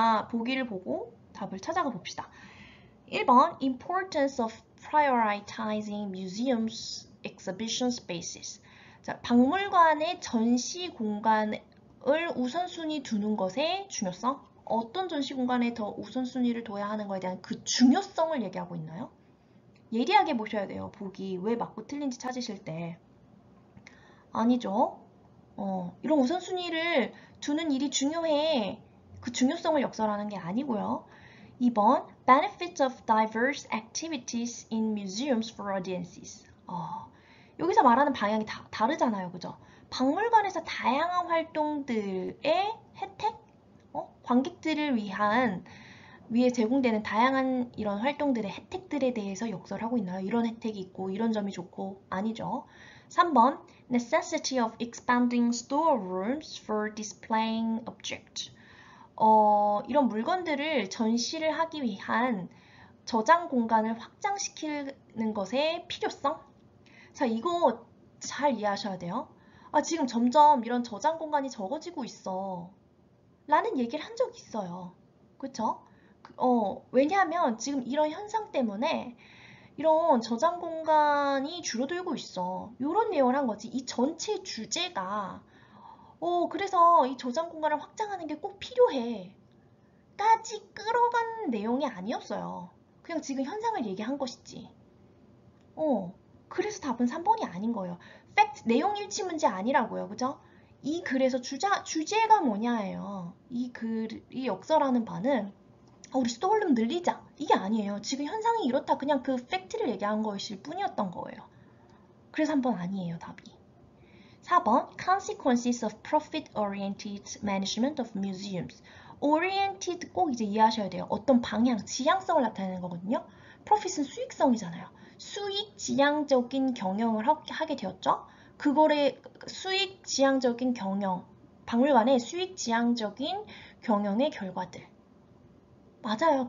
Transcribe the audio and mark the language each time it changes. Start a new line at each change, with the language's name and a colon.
Korean: 보기를 보고 답을 찾아가 봅시다. 1번
English: Importance of prioritizing museums exhibition spaces.
Korean: 자, 박물관의 전시 공간을 우선순위 두는 것의 중요성. 어떤 전시 공간에 더 우선순위를 둬야 하는 것에 대한 그 중요성을 얘기하고 있나요? 예리하게 보셔야 돼요. 보기 왜 맞고 틀린지 찾으실 때. 아니죠. 이런 우선순위를 두는 일이 중요해. 그 중요성을 역설하는 게 아니고요. 2번
English: Benefits of diverse activities in museums for audiences.
Korean: 여기서 말하는 방향이 다르잖아요. 그죠? 박물관에서 다양한 활동들의 혜택? 관객들을 위해 제공되는 다양한 이런 활동들의 혜택들에 대해서 역설하고 있나요? 이런 혜택이 있고 이런 점이 좋고 아니죠. 3번
English: Necessity of expanding storerooms for displaying objects.
Korean: 이런 물건들을 전시를 하기 위한 저장 공간을 확장시키는 것의 필요성? 자, 이거 잘 이해하셔야 돼요. 지금 점점 이런 저장 공간이 적어지고 있어. 라는 얘기를 한 적이 있어요. 그쵸? 왜냐하면 지금 이런 현상 때문에 이런 저장 공간이 줄어들고 있어. 이런 내용을 한 거지. 이 전체 주제가 그래서 이 저장 공간을 확장하는 게 꼭 필요해. 까지 끌어간 내용이 아니었어요. 그냥 지금 현상을 얘기한 것이지. 그래서 답은 3번이 아닌 거예요. 팩트, 내용 일치 문제 아니라고요. 그죠? 이 글에서 주제가 뭐냐예요. 이 역설하는 바는 우리 스토어룸 늘리자. 이게 아니에요. 지금 현상이 이렇다. 그냥 그 팩트를 얘기한 것일 뿐이었던 거예요. 그래서 3번 아니에요. 답이. 4번
English: Consequences of Profit-Oriented Management of Museums.
Korean: Oriented 꼭 이제 이해하셔야 돼요. 어떤 방향, 지향성을 나타내는 거거든요. Profit은 수익성이잖아요. 수익 지향적인 경영을 하게 되었죠. 그거를 수익 지향적인 경영, 박물관의 수익 지향적인 경영의 결과들. 맞아요.